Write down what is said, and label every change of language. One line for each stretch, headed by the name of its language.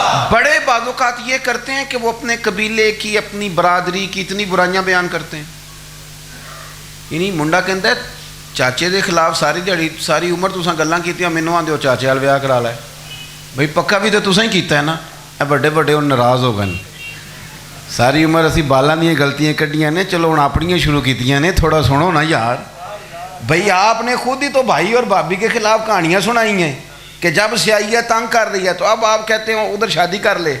Urdu: بڑے بعض اوقات یہ کرتے ہیں کہ وہ اپنے قبیلے کی، اپنی برادری کی اتنی برائیاں بیان کرتے ہیں.
Punjabi: انہی منڈا کہندا ہے چاچے دے خلاف ساری دیہڑی ساری عمر تساں گلاں کیتیاں، مینوں آندے ہو چاچے وال ویاہ کرا لے. بھئی پکا بھی تو تساں ہی کیتا ہے نا. اے بڑے بڑے ہن ناراض ہو گئے. ساری عمر اسی بالاں دیاں غلطیاں کڈیاں نے، چلو ہن اپنیاں شروع کیتیاں نے، تھوڑا سنو نا یار.
Urdu: بھئی آپ نے خود ہی تو بھائی اور بھابھی کے خلاف کہانیاں سنائی ہیں کہ جب سیاہی تنگ کر رہی ہے تو اب آپ کہتے ہیں ادھر شادی کر لے.